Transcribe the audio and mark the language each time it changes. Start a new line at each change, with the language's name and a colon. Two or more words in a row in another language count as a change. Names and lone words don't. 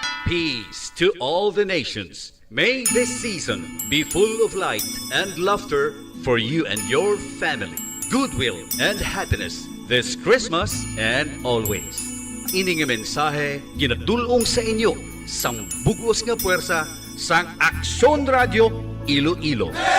English: Peace to all the nations. May this season be full of light and laughter for you and your family. Goodwill and happiness this Christmas and always.
Hiligaynon: Ini nga mensahe ginadulong sa inyo sang bugos nga puwersa sang Aksyon Radio Iloilo.